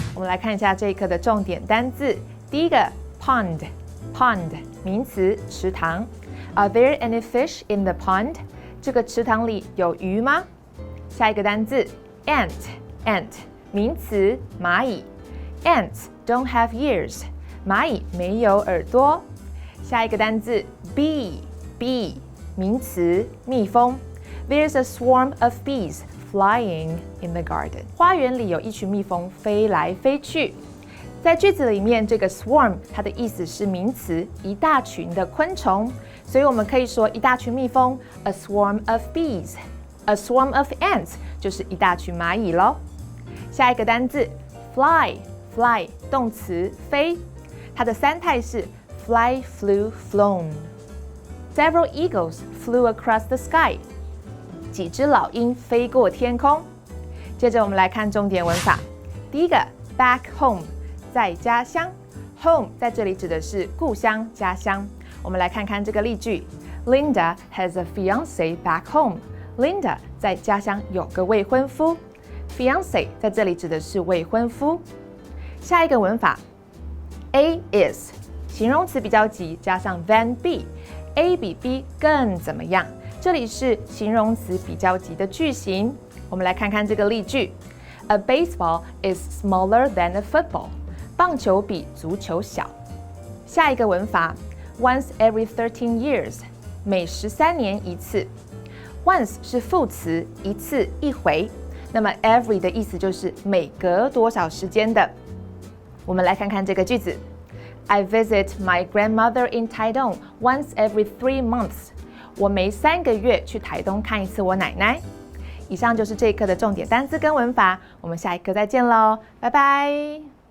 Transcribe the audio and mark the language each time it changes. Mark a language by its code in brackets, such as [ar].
[zh] 我们来看一下这一课的重点单字。第一个 pond， 名词，池塘。 [en] Are there any fish in the pond？ [zh] 这个池塘里有鱼吗？下一个单字 ant， 名词，蚂蚁。 [en] Ants don't have ears， [zh] 蚂蚁没有耳朵。下一个单字 bee， 名词，蜜蜂。 [en] There's a swarm of bees flying in the garden. [zh] 花园里有一群蜜蜂飞来飞去。在句子里面，这个 swarm 它的意思是名词，一大群的昆虫，所以我们可以说一大群蜜蜂 [en] a swarm of bees. A swarm of ants [zh] 就是一大群蚂蚁咯。下一个单字 fly， 动词，飞，它的三态是 fly, flew, flown. [en] Several eagles flew across the sky. [zh] 几只老鹰飞过天空。接着我们来看重点文法。第一个 back home， 在家乡。Home 在这里指的是故乡、家乡。我们来看看这个例句 [en] Linda has a fiancé back home. [zh] Linda 在家乡有个未婚夫。Fiancé 在这里指的是未婚夫。下一个文法 A is 形容词比较级加上 than B，A 比 B 更怎么样？这里是形容词比较级的句型。我们来看看这个例句 [en] A baseball is smaller than a football. [zh] 棒球比足球小。下一个文法 [en] Once every 13 years， [zh] 每13年一次。 Once 是副词，一次一回。那么 every 的意思就是每隔多少时间的。我们来看看这个句子 [en] I visit my grandmother in Taitung once every 3 months. [zh] 我每3个月去台东看一次我奶奶。以上就是这一课的重点单字跟文法，我们下一课再见喽，拜拜。